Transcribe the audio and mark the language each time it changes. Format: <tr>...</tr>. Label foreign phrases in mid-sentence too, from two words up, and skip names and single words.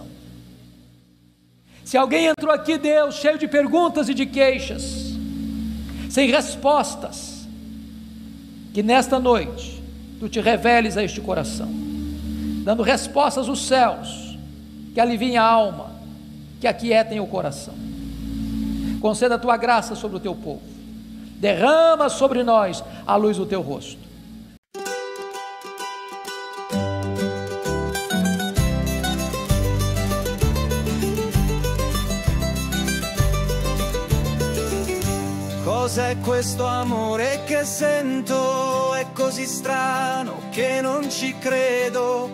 <pt>Se alguém entrou aqui, Deus, cheio de perguntas e de queixas, sem respostas, que nesta noite Tu te reveles a este coração, dando respostas dos céus, que aliviem a alma, que aquietem o coração. Conceda a Tua graça sobre o Teu povo, derrama sobre nós a luz do Teu rosto.</pt> <it>Cos'è questo amore che sento? È così strano che non ci credo.</it>